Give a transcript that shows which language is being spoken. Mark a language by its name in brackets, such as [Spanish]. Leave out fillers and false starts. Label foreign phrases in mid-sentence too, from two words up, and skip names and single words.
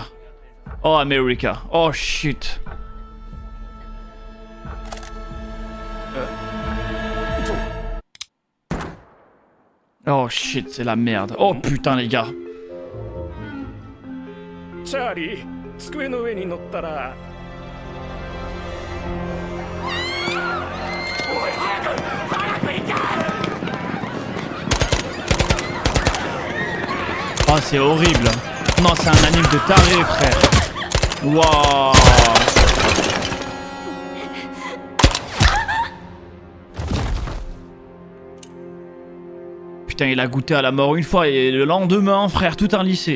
[English] Oh America. Oh shit. Oh shit, [French] c'est la merde. Oh putain les gars. [Japanese] チャーリー、机の上に乗ったら。 [French] Oh c'est horrible. Non, c'est un anime de taré, frère. Waouh. Putain, il a goûté à la mort une fois et le lendemain, frère, tout un lycée.